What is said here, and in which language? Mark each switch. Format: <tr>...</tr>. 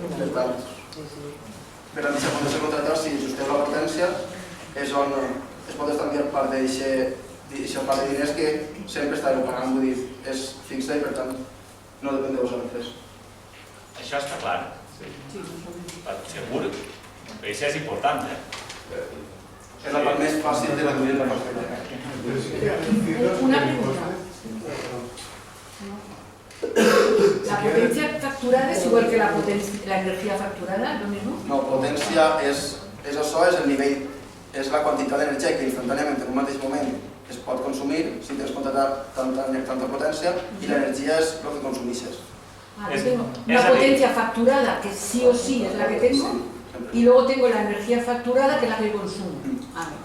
<ca>Per tant, per la mateixa potència contratada, si ajusteu la potència, és on es pot estalviar part d'aquesta part de diners que sempre estareu pagant, vull dir, és fixa i per tant no depèn de vosaltres. Això està clar. Segur. Però això és important, És la part més fàcil de reduir la factura. Una pregunta.</ca> <es>¿La potencia facturada es igual que la energía facturada? ¿Lo mismo?</es> <ca>No, potència és això, és el nivell, és la quantitat d'energia que instantàniament en un mateix moment es pot consumir si tens contratat tanta potència i l'energia és el que consumixes.</ca> <es>Tengo una potencia facturada que sí o sí es la que tengo y luego tengo la energía facturada que es la que consumo.</es>